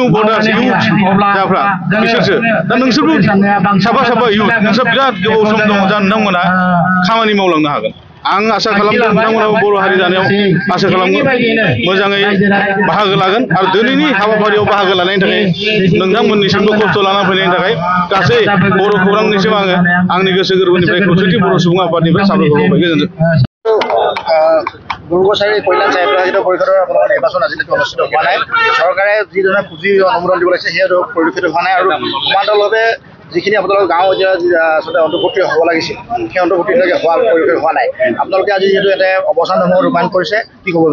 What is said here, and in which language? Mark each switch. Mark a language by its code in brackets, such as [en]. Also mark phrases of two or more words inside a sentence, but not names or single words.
[brx] भटार्स इउथ जाफ्रा बिसोरसो दा नोंसोरबो साफा इउथ नोंसोर बिराद गोबाव सम दङ जा नोंथांमोना खामानि मावलांनो हागोन आं आसा खालामदों नोंथांमोनाबो बर' हारि दानायाव आसा खालामगोन मोजाङै बाहागो लागोन आरो दिनैनि हाबाफारियाव बाहागो लानायनि थाखाय नोंथांमोननिसिमबो खस्थ' लाना फैनायनि थाखाय गासै बर' खौरांनिसिम आङो आंनि गोसो गोरबोनिफ्राय खौसेथि बर' सुबुं आफादनिफ्राय साबायखर होबाय गोजोन्थों [as] গুৰুগোচাৰী কল্যাণ সাহিত্য পৰিষদৰ আপোনালোকৰ নিৰ্বাচন আজিলৈকে অনুষ্ঠিত হোৱা নাই চৰকাৰে যিধৰণে পুঁজি অনুমোদন দিব লাগিছে সেই পৰিলক্ষিত হোৱা নাই আৰু সমান্তৰালভাৱে যিখিনি আপোনালোকৰ গাঁও এতিয়া আচলতে অন্তৰ্ভুক্তি হ'ব লাগিছিল সেই অন্তৰ্ভুক্তিলৈকে পৰিলক্ষিত হোৱা নাই আপোনালোকে আজি যিহেতু এটা অৱস্থান ধৰ্ম ৰূপায়ণ কৰিছে কি ক'ব